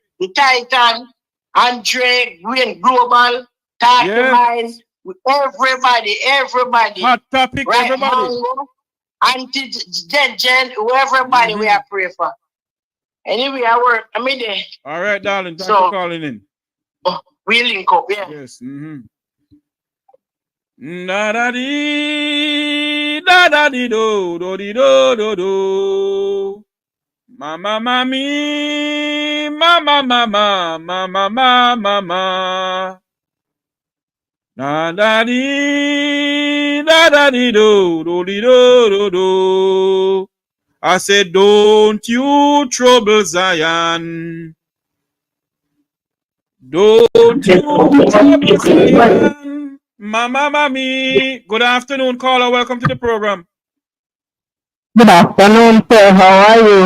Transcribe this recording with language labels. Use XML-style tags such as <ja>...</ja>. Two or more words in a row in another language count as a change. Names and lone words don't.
<en>The Titan, Andre, Green Global, Tartamine, everybody. Hot topic, right, everybody. Mango, Anti-Gen, everybody we are praying for. Anyway, I work. I'm in there. All right, darling. Thanks for calling in. We link up, yeah. Yes. Da da dee do do dee do do do. Mama mami, mama mama, mama mama mama. Da da dee do do dee do do do. I said, don't you trouble Zion. Don't you trouble Zion. Mama, mommy. Good afternoon, caller. Welcome to the program. Good afternoon, sir. How are you?</en>